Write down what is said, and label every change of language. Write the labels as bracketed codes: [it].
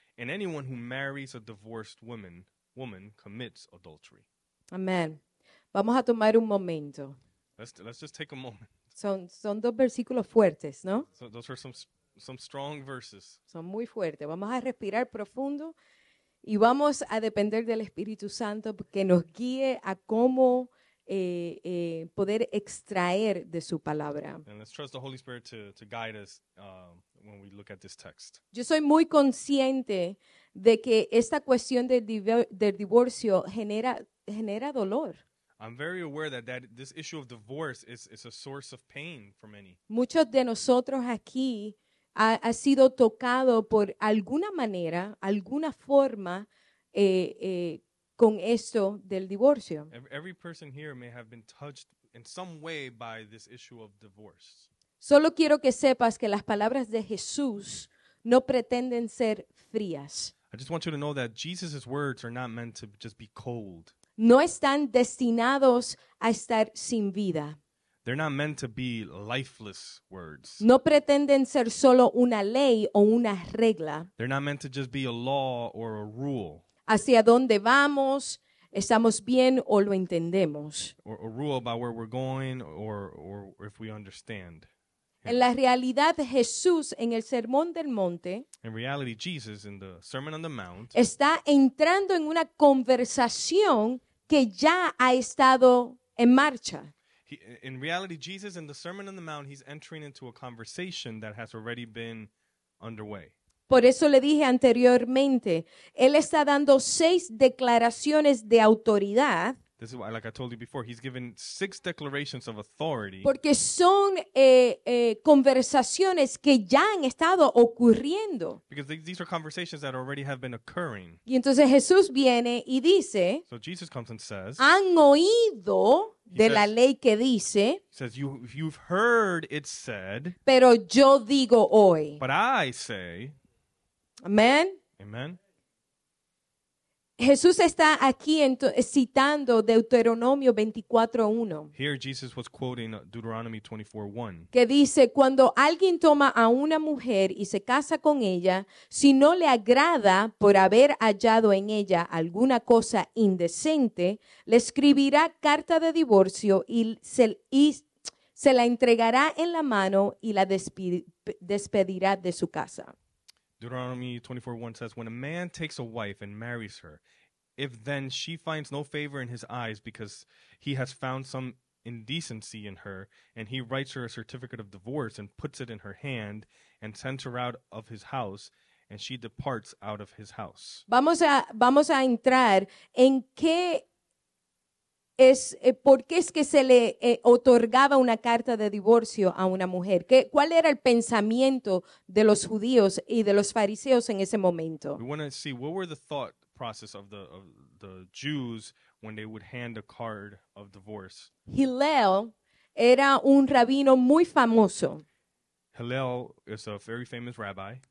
[en] And anyone who marries a divorced woman commits adultery. [es] Amén. Vamos a tomar un momento. [en] Let's just take a moment. [es] Son dos versículos fuertes, ¿no? [en] So those are some strong verses. [es] Son muy fuertes. Vamos a respirar profundo y vamos a depender del Espíritu Santo que nos guíe a cómo poder extraer de su palabra. [en] And let's trust the Holy Spirit to guide us when we look at this text. [es] Yo soy muy consciente de que esta cuestión del divorcio genera dolor. [en] I'm very aware that this issue of divorce is a source of pain for many. [es] Muchos de nosotros aquí ha sido tocado por alguna manera, alguna forma con esto del divorcio. [en] Every person here may have been touched in some way by this issue of divorce. [es] Solo quiero que sepas que las palabras de Jesús no pretenden ser frías. [en] I just want you to know that Jesus' words are not meant to just be cold. [es] No están destinados a estar sin vida. [en] They're not meant to be lifeless words. [es] No pretenden ser solo una ley o una regla [en] They're not meant to just be a law or a rule, [es] hacia dónde vamos, estamos bien o lo entendemos. [en] or a rule about where we're going or if we understand. [es] En la realidad, Jesús en el Sermón del Monte [en] In reality, Jesus in the Sermon on the Mount [es] está entrando en una conversación que ya ha estado en marcha. [en] In reality, Jesus in the Sermon on the Mount, he's entering into a conversation that has already been underway. [es] Por eso le dije anteriormente, Él está dando 6 declaraciones de autoridad [en] This is why, like I told you before, he's given 6 declarations of authority [es] porque son conversaciones que ya han estado ocurriendo. [en] because these are conversations that already have been occurring. [es] Y entonces Jesús viene y dice, [en] So Jesus comes and says, [es] han oído de la [en] says- [es] ley que dice, [en] you've heard it said, [es] pero yo digo hoy. [en] but I say, [es] Amén. [en] amen. [es] Jesús está aquí citando Deuteronomio 24:1, [en] Here Jesus was quoting Deuteronomy 24:1. [es] que dice, cuando alguien toma a una mujer y se casa con ella, si no le agrada por haber hallado en ella alguna cosa indecente, le escribirá carta de divorcio y se la entregará en la mano y la despedirá de su casa. [en] Deuteronomy 24:1 says, when a man takes a wife and marries her, if then she finds no favor in his eyes because he has found some indecency in her, and he writes her a certificate of divorce and puts it in her hand and sends her out of his house, and she departs out of his house. [es] Vamos a entrar en qué es, por qué es que se le otorgaba una carta de divorcio a una mujer. ¿Cuál era el pensamiento de los judíos y de los fariseos en ese momento? [en] We want to see what were the thought process of the Jews when they would hand a card of divorce. [es] Hillel era un rabino muy famoso [en] Hillel is a very famous rabbi